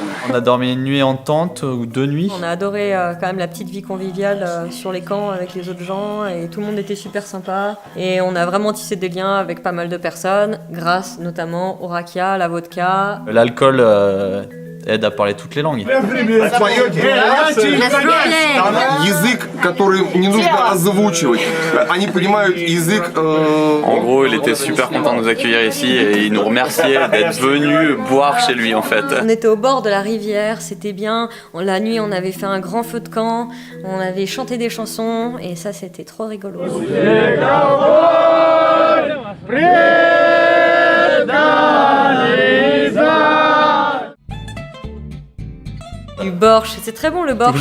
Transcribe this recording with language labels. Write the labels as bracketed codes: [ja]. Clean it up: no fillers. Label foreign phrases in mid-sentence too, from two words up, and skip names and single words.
[fr] On a dormi une nuit en tente ou 2 nuits. On a adoré quand même la petite vie conviviale sur les camps avec les autres gens et tout le monde était super sympa. Et on a vraiment tissé des liens avec pas mal de personnes grâce notamment au rakia, la vodka. L'alcool aide à parler toutes les langues. [ru] Язык, который не нужно озвучивать. Они понимают язык. [fr] En gros, il était super content de nous accueillir ici et il nous remerciait d'être venus boire chez lui en fait. On était au bord de la rivière, c'était bien. La nuit, on avait fait un grand feu de camp, on avait chanté des chansons et ça, c'était trop rigolo. Du borsch, c'est très bon le borsch.